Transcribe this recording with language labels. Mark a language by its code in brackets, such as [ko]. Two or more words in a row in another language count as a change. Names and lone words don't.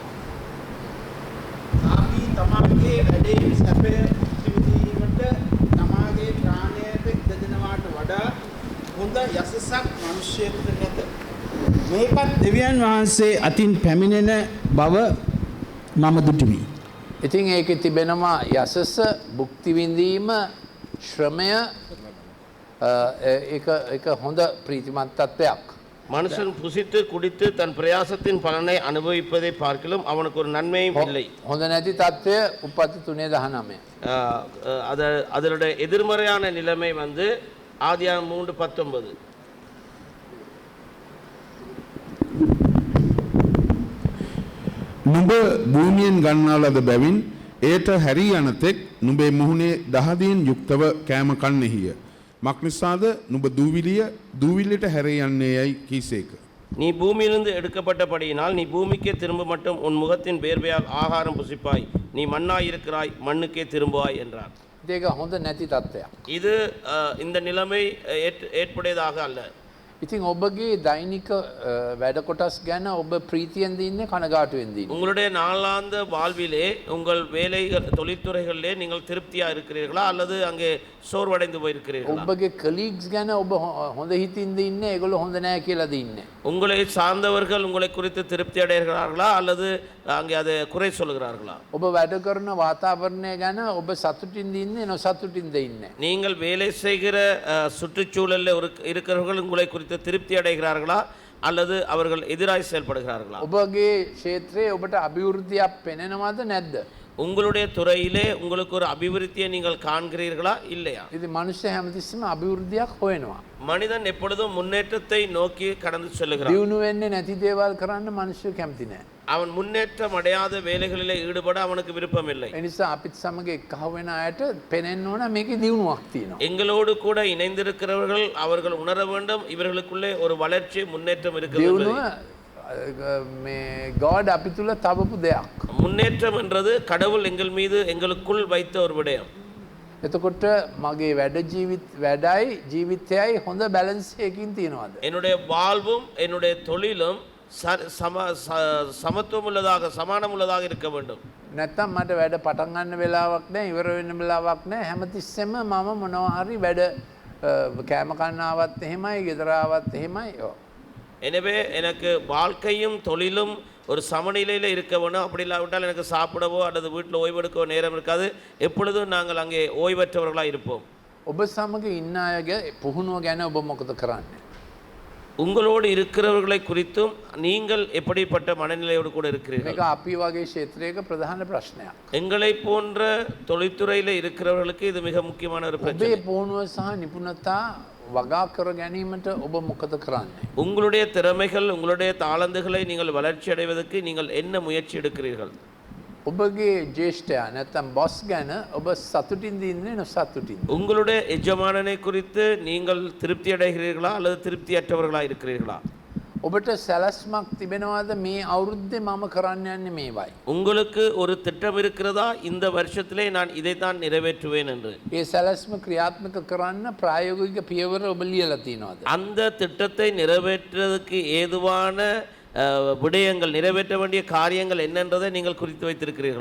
[si] ආපි තමාගේ වැඩේ සැපය විඳීමට තමාගේ ප්‍රාණයට ඉඩ දෙනවාට වඩා හොඳ යසසක් මිනිසෙකුට නැත. මේකත් දෙවියන් වහන්සේ අතින් පැමිණෙන බව මම දුටුමි. ඉතින් ඒකේ තිබෙනවා යසස, භුක්ති විඳීම, ශ්‍රමය, ඒක හොඳ ප්‍රීතිමත් තත්ත්වයක්. [ta] மனுஷன் புசித்து குடித்து தன் பிரயாசத்தின் பலனை அனுபவிப்பதை பார்க்கலும் அவனுக்கு ஒரு நன்மையும் இல்லை. [si] හොඳ නැති තත්ත්වය උපති 3:19. [ta] அதனுடைய எதிர்மறையான நிலைமை வந்து ஆதியாகமம் 3:19. [si] නුඹ භූමියෙන් ගන්නා ලද බැවින් එයට හැරී යනතෙක් නුඹේ මුහුණේ දහදියෙන් යුක්තව කෑම කන්නේහිය. මක්නිසාද නුඹ දූවිලියට හැරී යන්නේ යයි කීසේක. [ta] நீ பூமியிலிருந்து எடுக்கப்பட்டபடியினால் நீ பூமிக்கே திரும்ப மட்டும் உன் முகத்தின் வேர்வையால் ஆகாரம் புசிப்பாய், நீ மண்ணாய் இருக்கிறாய், மண்ணுக்கே திரும்புவாய் என்றார். [si] ඒක හොඳ නැති තත්ත්වයක්. [ta] இது இந்த நிலைமை ஏற்புடையதாக அல்ல. [si] ඉතින් ඔබගේ දෛනික වැඩ කොටස් ගැන ඔබ ප්‍රීතියෙන් දින්නේ කනගාටුවෙන් දින්නේ. [ta] உங்களுடைய நாளாந்த வாழ்விலே உங்கள் வேலைகள் தொழில்துறைகளிலே நீங்கள் திருப்தியா இருக்கிறீர்களா அல்லது அங்கே சோர்வடைந்து போயிருக்கிறீர்களா? [si] ඔබගේ කලීග්ස් ගැන ඔබ හොඳ හිතින් දින්නේ ඒගොල්ලෝ හොඳ නැහැ කියලා දින්නේ. [ta] உங்களை சார்ந்தவர்கள் உங்களை குறித்து திருப்தி அடைகிறார்களா அல்லது அங்கே அதை குறை சொல்லுகிறார்களா? [si] ඔබ වැඩ කරන වාතාවරණය ගැන ඔබ සතුටින් දින්නේ නොසතුටින්ද ඉන්නේ. [ta] நீங்கள் வேலை செய்கிற சுற்றுச்சூழலில் இருக்கிறவர்கள் உங்களை குறித்து திருப்தி அடைகிறார்களா அல்லது அவர்கள் எதிராய் செயல்படுகிறார்களா? [si] ඔබගේ ක්ෂේත්‍රයේ ඔබට අභිවෘද්ධියක් පෙනෙනවද නැද්ද? [ta] உங்களுடைய துறையிலே உங்களுக்கு ஒரு அபிவிருத்தியை நீங்கள் காண்கிறீர்களா இல்லையா? [si] ඉතින් මිනිස්සු හැමතිස්සෙම අභිවෘද්ධියක් හොයනවා. [ta] மனிதன் எப்பொழுதும் முன்னேற்றத்தை நோக்கி கடந்து செல்லுகிறான். [si] දියුණු වෙන්නේ නැති දේවල් කරන්න මිනිස්සු කැමති නැහැ. [ta] அவன் முன்னேற்றம் அடையாத வேலைகளிலே ஈடுபட அவனுக்கு விருப்பம் இல்லை. [si] ඒ නිසා අපිත් සමග එක්කව වෙන අයට පෙනෙන්න ඕන මේකේ දියුණුවක් තියෙනවා. [ta] எங்களோடு கூட இணைந்திருக்கிறவர்கள் அவர்கள் உணர வேண்டும் இவர்களுக்குள்ளே ஒரு வளர்ச்சி முன்னேற்றம் இருக்கிறது. [si] දියුණුව මේ God අපි තුල තවපු දෙයක්. [ta] முன்னேற்றம் என்றது கடவுள் எங்கள் மீது எங்களுக்குள் வைத்த ஒரு விடயம். [si] එතකොට මගේ වැඩයි ජීවිතයයි හොඳ බැලන්ස් එකකින් තියෙනවද? [ta] என்னுடைய வாழ்வும் என்னுடைய தொழிலும் சமத்துவம் உள்ளதாக சமானம் உள்ளதாக இருக்க வேண்டும். [si] නැත්තම් මට වැඩ පටන් ගන්න වෙලාවක් නැහැ ඉවර වෙන්න වෙලාවක් නැහැ හැමතිස්සෙම මම මොනවා හරි වැඩ කෑම කන්න ආවත් එහෙමයි ගෙදර ආවත් එහෙමයි [ta] எனவே எனக்கு வாழ்க்கையும் தொழிலும் ஒரு சமநிலையில் இருக்க வேணும். அப்படி இல்லாவிட்டால் எனக்கு சாப்பிடவோ அல்லது வீட்டில் ஓய்வெடுக்கவோ நேரம் இருக்காது. எப்பொழுதும் நாங்கள் அங்கே ஓய்வற்றவர்களாக இருப்போம். [si] ඔබ සමග ඉන්න අයගේ පුහුණුව ගැන ඔබ මොකද කරන්නේ? [ta] உங்களோடு இருக்கிறவர்களை குறித்தும் நீங்கள் எப்படிப்பட்ட மனநிலையோடு கூட இருக்கிறீர்கள்? [si] මේක අපි වගේ ක්ෂේත්‍රයක ප්‍රධාන ප්‍රශ්නයක්. [ta] எங்களை போன்ற தொழில்துறையில் இருக்கிறவர்களுக்கு இது மிக முக்கியமான ஒரு பிரச்சனை. [si] ඔබේ පුහුණුව සහ නිපුණතා වගා කර ගැනීමට ඔබ මොකද කරන්නේ? [ta] உங்களுடைய திறமைகள் உங்களுடைய தாளந்துகளை நீங்கள் வளர்ச்சி அடைவதற்கு நீங்கள் என்ன முயற்சி எடுக்கிறீர்கள்? [si] ඔබගේ ජේෂ්ඨයා නැත්තම් බොස් ගැන ඔබ සතුටින්ද ඉන්නේ නොසතුටින්ද? [ta] உங்களுடைய எஜமானனை குறித்து நீங்கள் திருப்தி அடைகிறீர்களா அல்லது திருப்தியற்றவர்களா இருக்கிறீர்களா? [si] ඔබට සැලැස්මක් තිබෙනවාද මේ අවුරුද්දේ මම කරන්න යන්නේ මේවයි? [ta] உங்களுக்கு ஒரு திட்டம் இருக்கிறதா இந்த வருஷத்திலே நான் இதைத்தான் நிறைவேற்றுவேன் என்று? [si] ඒ සැලැස්ම ක්‍රියාත්මක කරන්න ප්‍රායෝගික පියවර ඔබ ලියලා තියෙනවද? [ta] அந்த திட்டத்தை நிறைவேற்றுவதற்கு ஏதுவான விடயங்கள் நிறைவேற்ற வேண்டிய காரியங்கள் என்னன்றதை நீங்கள் குறித்து வைத்திருக்கிறீர்களா?